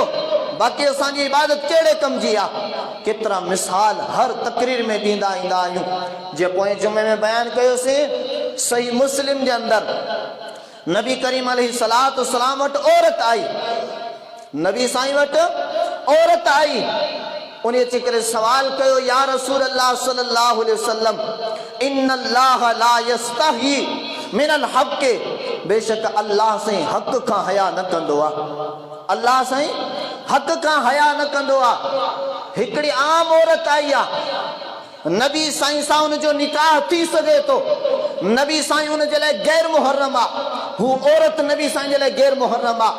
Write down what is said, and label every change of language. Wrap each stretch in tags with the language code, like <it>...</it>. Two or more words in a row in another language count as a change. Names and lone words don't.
<sd>बाक़ी असांजी इबादत कहिड़े कम जी आहे? केतिरा मिसाल हर तकरीर में ॾींदा ईंदा आहियूं। जे पोइ जुमे में बयानु कयोसीं, सही मुस्लिम जे अंदरि नबी करीम अलैहिस्सलाम वट औरत आई, नबी साईं वट औरत आई। उन्हें चिकर सवाल कयो,</sd> <ar>يا رسول الله صلى الله عليه وسلم إن الله لا يستحيي من الحق,</ar> <sd>बेशक अल्लाह से हक़ का हया न कंदो आ, अल्लाह से हक़ का हया न कंदो आ। हिकड़ी आम औरत आई आ, नबी साईं सां उन जो निकाह थी सके तो, नबी साईं उन जे लाइ गैर मुहर्रम आ, हू औरत नबी साईं जे लाइ गैर मुहर्रम आ।</sd>